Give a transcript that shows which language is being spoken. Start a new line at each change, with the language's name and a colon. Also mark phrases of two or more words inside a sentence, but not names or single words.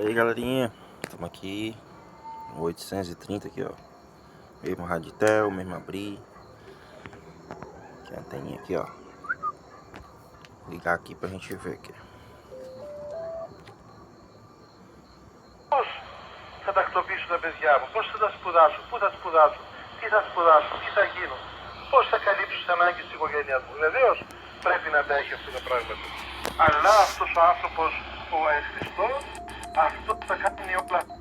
Portuguese: galerinha, estamos aqui no 830 aqui, ó. Mesmo Raditel, mesmo abrir. Aqui a anteninha aqui, ó. Vou ligar aqui pra gente ver aqui.
Greek: Πώς θα τακτοποιήσω τα παιδιά μου, πώς θα τα σπουδάσω, πού θα σπουδάσω, τι θα σπουδάσω, τι θα γίνω, πώς θα καλύψω τις ανάγκες της οικογένειας μου. Βεβαίως πρέπει να τα έχει αυτά τα πράγματα. Αλλά αυτός ο άνθρωπος, ο Χριστός, αυτό θα κάνει όλα.